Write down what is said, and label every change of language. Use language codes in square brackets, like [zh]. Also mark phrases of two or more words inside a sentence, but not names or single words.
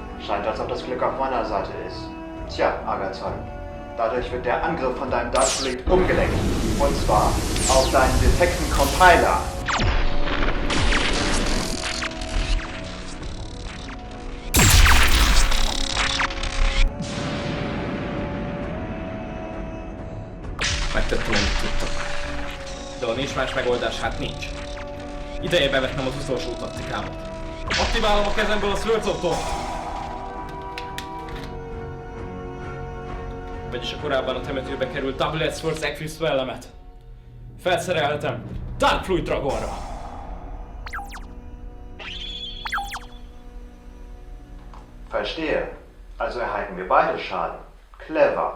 [de] Scheint, als ob das Glück auf meiner Seite ist. Tja, Agathon, dadurch wird der Angriff von deinem Darkblade umgelenkt. Und zwar auf deinen defekten Compiler. [hu] Megtettem, amit tudtam. De ha nincs más megoldás, hát nincs. Ideje bevetnem az utolsó taktikámat. Aktiválom a kezemből a Swords-otot! Vagyis a korábban a temetőbe került Double-Edged Swords Equip spellemet. Felszerelhetem Dark Fluid Dragonra. [de] Verstehe. Also erhalten wir beide Schaden. Clever.